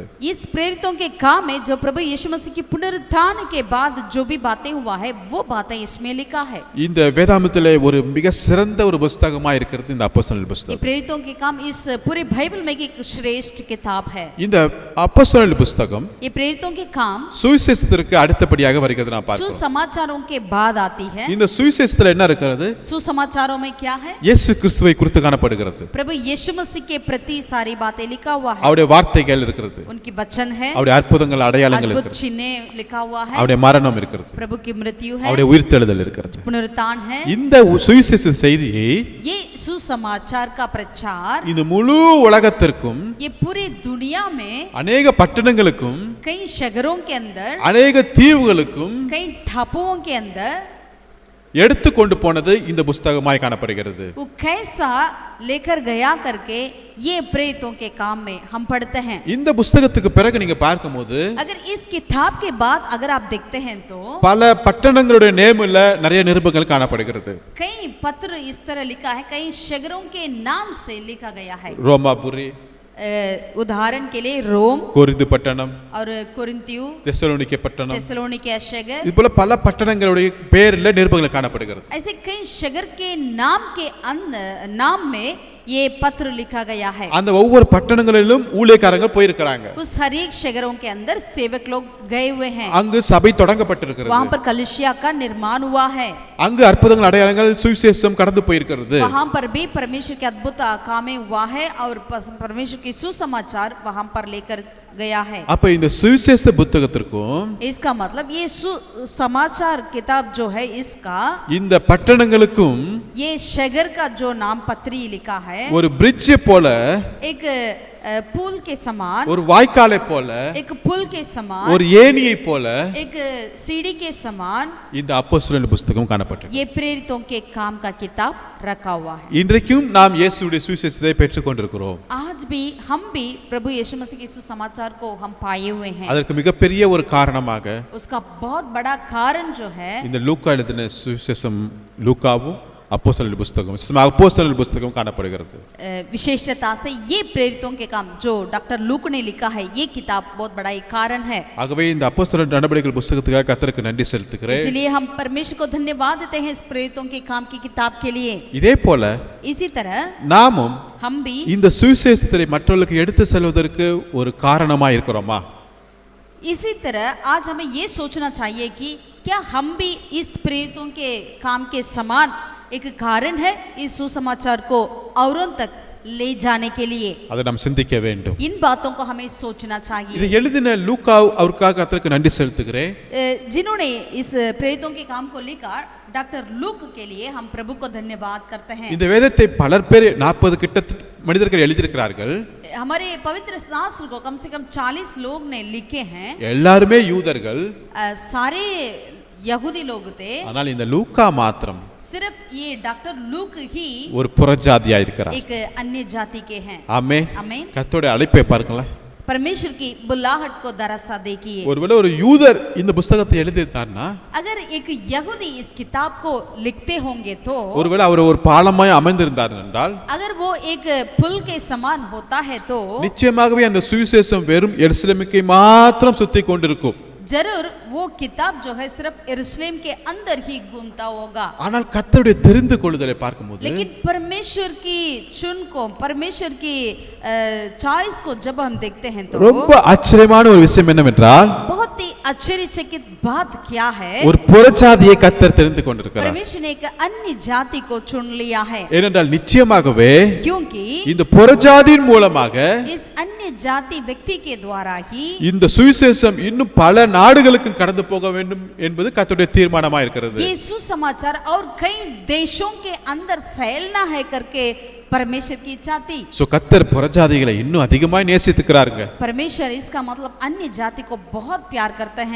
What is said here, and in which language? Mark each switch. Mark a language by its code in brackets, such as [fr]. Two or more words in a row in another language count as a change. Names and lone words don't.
[hi] इस प्रेरितों के काम में जो प्रभु यीशु मसीह की पुनरुत्थान के बाद जो भी बातें हुआ है वो बातें इसमें लिखा है। [ta] இந்த வேதாகமத்திலே ஒரு மிக சிறந்த ஒரு புத்தகமா இருக்கிறது இந்த அப்போஸ்தலர் [hi] ये [ta] புத்தகம். [hi] प्रेरितों के काम इस पूरे बाइबल में एक श्रेष्ठ किताब है। [ta] இந்த அப்போஸ்தலர் புத்தகம் [hi] ये प्रेरितों के काम [ta] சுவிசேஷத்திற்கு அடுத்தபடியாக வருகிறது நான் பார்க்கிறோம். [hi] सुसमाचारों के बाद आती है। [ta] இந்த சுவிசேஷத்துல என்ன இருக்கிறது? [hi] सुसमाचारों में क्या है? [ta] இயேசு கிறிஸ்துவை குறித்து காணப்படுகிறது. [hi] प्रभु यीशु मसीह के प्रति सारी बातें लिखा हुआ है। [ta] அவருடைய வார்த்தைகள் இருக்கிறது, [hi] उनकी वचन है, [ta] அவருடைய அற்புதங்கள், அடையாளங்கள் [hi] अद्भुत [ta] இருக்கிறது, [hi] चिन्ह लिखा हुआ है, [ta] அவருடைய மரணம் இருக்கிறது, [hi] प्रभु की मृत्यु है, [ta] அவருடைய உயிர்த்தெழுதல் இருக்கிறது. [hi] पुनरुत्थान है। [ta] இந்த சுவிசேஷ செய்தியை [hi] ये सुसमाचार का प्रचार [ta] இந்த முழு உலகத்திற்கும், [hi] ये पूरी दुनिया में [ta] அநேக பட்டணங்களுக்கும், [hi] कई शहरों के अंदर, [ta] அநேக தீவுகளுக்கும் [hi] कई टापुओं के अंदर [ta] எடுத்து கொண்டு போனது இந்த புத்தகமாய் காணப்படுகிறது. [hi] वो कैसा लेकर गया करके ये प्रेरितों के काम में हम पढ़ते हैं। [ta] இந்த புத்தகத்துக்கு பிறகு நீங்க பார்க்கும்போது [hi] अगर इस किताब के बाद अगर आप देखते हैं तो [ta] பல பட்டணங்களுடைய நேம்ல நிறைய நிருபங்கள் காணப்படுகிறது. [hi] कई पत्र इस तरह लिखा है, कई शहरों के नाम से लिखा गया है। [ta] ரோமாபுரி, [hi] उदाहरण के लिए रोम [ta] கொரிந்து பட்டணம், [hi] और कुरिन्थियो, [ta] தெசலோனிக்கே பட்டணம், [hi] थेसलोनिके शहर, [ta] இது போல பல பட்டணங்களுடைய பெயர்ல நிருபங்கள் காணப்படுகிறது. [hi] ऐसे कई शहर के नाम के नाम में ये पत्र लिखा गया है। [ta] அந்த ஒவ்வொரு பட்டணங்களிலும் ஊழியக்காரங்க போயிருக்கிறாங்க. [hi] उस हर एक शहरों के अंदर सेवक लोग गए हुए हैं। [ta] அங்கு சபை தொடங்கப்பட்டிருக்கிறது. [hi] वहाँ पर कलीसिया का निर्माण हुआ है। [ta] அங்கு அற்புதங்கள் அடையாளங்கள் சுவிசேஷம் கடந்து போயிருக்கிறது. [hi] वहाँ पर भी परमेश्वर के अद्भुत कामें हुआ है और परमेश्वर की सुसमाचार वहाँ पर लेकर गया है। [ta] அப்ப இந்த சுவிசேஷ புத்தகத்திற்கும் [hi] इसका मतलब ये समाचार किताब जो है इसका [ta] இந்த பட்டணங்களுக்கும் [hi] ये शहर का जो नाम पत्री लिखा है [ta] ஒரு பிரிட்ஜ் போல, [hi] एक पुल के समान, [ta] ஒரு வாய்க்காலை போல, [hi] एक पुल के समान, [ta] ஒரு ஏணியை போல [hi] एक सीढ़ी के समान [ta] இந்த அப்போஸ்தலர் புத்தகம் காணப்பட்டது. [hi] ये प्रेरितों के काम का किताब रखा हुआ है। [ta] இன்றைக்கும் நாம் இயேசுவுடைய சுவிசேஷத்தை பெற்றுக் கொண்டிருக்கிறோம். [hi] आज भी हम भी प्रभु यीशु मसीह के सुसमाचार को हम पाए हुए हैं। [ta] அதற்கு மிகப்பெரிய ஒரு காரணமாக [hi] उसका बहुत बड़ा कारण जो है [ta] இந்த லூக்கா எழுதின சுவிசேஷம், லூக்காவும் அப்போஸ்தலர் புத்தகம் காணப்படுகிறது. [hi] विशेषता से ये प्रेरितों के काम जो डॉक्टर लूक ने लिखा है ये किताब बहुत बड़ा एक कारण है। [ta] ஆகவே இந்த அப்போஸ்தலர் நடபடிகள் புத்தகத்துக்காக கர்த்தருக்கு நன்றி செலுத்துகிறேன். [hi] इसलिए हम परमेश्वर को धन्यवाद देते हैं इस प्रेरितों के काम की किताब के लिए। [ta] இதே போல [hi] इसी तरह [ta] நாமும் [hi] हम भी [ta] இந்த சுவிசேஷத்தை மற்றவர்களுக்கு எடுத்து செல்வதற்கு ஒரு காரணமா இருக்கிறோமா? [hi] इसी तरह आज हमें ये सोचना चाहिए कि क्या हम भी इस प्रेरितों के काम के समान एक कारण है इस सुसमाचार को औरों तक ले जाने के लिए। [ta] அதை நாம் சிந்திக்க வேண்டும். [hi] इन बातों को हमें सोचना चाहिए। [ta] இதை எழுதின லூக்கா அவருக்காக கர்த்தருக்கு நன்றி செலுத்துகிறேன். [hi] जिन्होंने इस प्रेरितों के काम को लिखा डॉक्टर लूक के लिए हम प्रभु को धन्यवाद करते हैं। [ta] இந்த வேதத்தை பலர் பேர் 40 கிட்ட மனிதர்கள் எழுதியிருக்கிறார்கள். [hi] हमारे पवित्र शास्त्र को कम से कम 40 लोग ने लिखे हैं। [ta] எல்லாருமே யூதர்கள். [hi] सारे यहूदी लोग थे। [ta] ஆனால் இந்த லூக்கா மாத்திரம் [hi] सिर्फ ये डॉक्टर लूक ही [ta] ஒரு புறஜாதியா இருக்கிறார். [hi] एक अन्य जाति के हैं। [ta] ஆமென். [hi] आमीन। [ta] கர்த்தருடைய அழைப்பை பாருங்களேன். [hi] परमेश्वर की बुलाहट को दरसा देखिए। [ta] ஒருவேளை ஒரு யூதர் இந்த புத்தகத்தை எழுதிட்டார்னா, [hi] अगर एक यहूदी इस किताब को लिखते होंगे तो, [ta] ஒருவேளை அவர் ஒரு பாலமாய் அமைந்திருந்தார் என்றால், [hi] अगर वो एक पुल के समान होता है तो [ta] நிச்சயமாகவே அந்த சுவிசேஷம் வெறும் எருசலேமுக்கு மாத்திரம் சுத்தி கொண்டிருக்கும். [hi] जरूर वो किताब जो है सिर्फ यरूशलेम के अंदर ही घूमता होगा। [ta] ஆனால் கர்த்தருடைய தெரிந்து கொள்ளுதலை பார்க்கும்போது, [hi] लेकिन परमेश्वर की चुन को, परमेश्वर की चॉइस को जब हम देखते हैं तो [ta] ரொம்ப ஆச்சரியமான ஒரு விஷயம் என்னவென்றால், [hi] बहुत ही आश्चर्यचकित बात क्या है, [ta] ஒரு புறஜாதியை கர்த்தர் தெரிந்து கொண்டிருக்கிறார். [hi] परमेश्वर ने एक अन्य जाति को चुन लिया है। [ta] ஏனென்றால் நிச்சயமாகவே [hi] क्योंकि [ta] இந்த புறஜாதியின் மூலமாக [hi] इस अन्य जाति व्यक्ति के द्वारा ही [ta] இந்த சுவிசேஷம் இன்னும் பல நாடுகளுக்கு கடந்து போக வேண்டும் என்பது கர்த்தருடைய தீர்மானமா இருக்கிறது. [hi] ये सुसमाचार और कई देशों के अंदर फैलना है करके परमेश्वर की इच्छा थी। [ta] சோ கர்த்தர் புறஜாதிகளை இன்னும் அதிகமாய் நேசித்துக்கிறாருங்க. [hi] परमेश्वर इसका मतलब अन्य जाति को बहुत प्यार करते हैं।